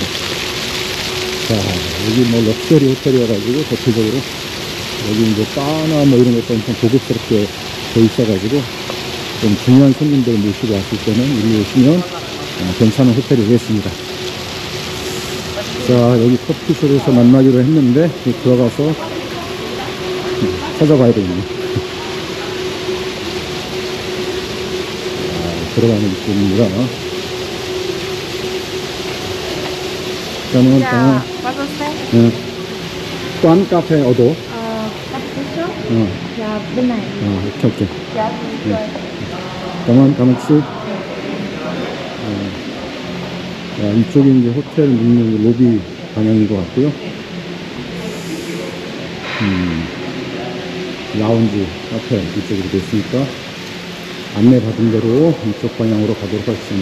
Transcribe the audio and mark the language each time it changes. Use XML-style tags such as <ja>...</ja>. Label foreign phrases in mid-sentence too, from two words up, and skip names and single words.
<ko>자, 여기 뭐 럭셔리 호텔이어가지고 대표적으로 여기 이제 바나 뭐 이런 것도 엄청 고급스럽게 돼 있어가지고 좀 중요한 손님들 모시고 왔을 때는 여기 오시면 괜찮은 호텔이 되겠습니다. 자, 여기 커피숍에서 만나기로 했는데 들어가서 찾아봐야 되겠네요. 들어가는 느낌입니다.</ko> <vi>Cảm ơn. Dạ, có tô xe. Quán cà phê ở đâu? Cà phê trước. Dạ, bên này.</vi> <ko>오케이.</ko> <vi>Dạ, rồi. cảm ơn chị.</vi> <ko>이쪽이 이제 호텔 묵는 로비 방향인 것 같고요. 라운지 카페 이쪽으로 됐으니까 안내 받은 대로 이쪽 방향으로 가도록 하겠습니다.</ko>